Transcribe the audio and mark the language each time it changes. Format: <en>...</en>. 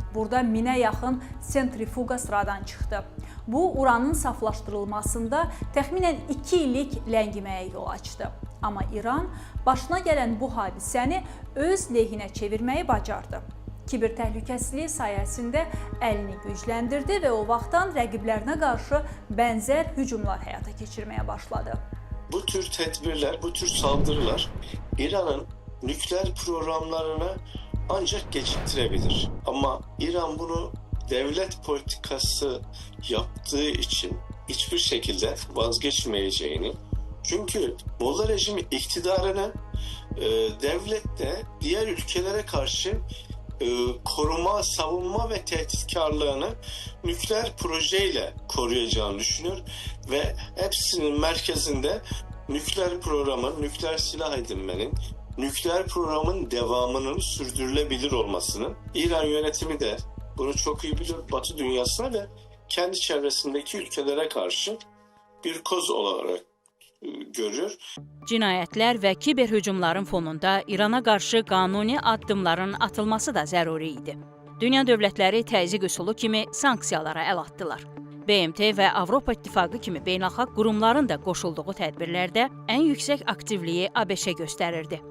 <az>Burada 1000-ə yaxın sentrifuqa sıradan çıxdı. Bu, uranın saflaşdırılmasında təxminən 2 illik ləngiməyə yol açdı. Amma İran başına gələn bu hadisəni öz lehinə çevirməyi bacardı. Kiber təhlükəsizliyi sayəsində əlini gücləndirdi və o vaxtdan rəqiblərinə qarşı bənzər hücumlar həyata keçirməyə başladı.</az> <tr>Bu tür tedbirler, bu tür saldırılar İran'ın nükleer programlarını ancak geciktirebilir. Ama İran bunu devlet politikası yaptığı için hiçbir şekilde vazgeçmeyeceğini, çünkü Molla rejimi iktidarını devlette diğer ülkelere karşı koruma, savunma ve tehditkarlığını nükleer projeyle koruyacağını düşünüyor ve hepsinin merkezinde nükleer programın, nükleer silah edinmenin, nükleer programın devamının sürdürülebilir olmasının, İran yönetimi de bunu çok iyi biliyor, Batı dünyasına ve kendi çevresindeki ülkelere karşı bir koz olarak görür.</tr> <az>Cinayətlər və kiber hücumların fonunda İrana qarşı qanuni addımların atılması da zəruri idi. Dünya dövlətləri təzyiq üsulu kimi sanksiyalara əl atdılar. BMT və Avropa İttifaqı kimi beynəlxalq qurumların da qoşulduğu tədbirlərdə ən yüksək aktivliyi ABŞ göstərirdi.</az>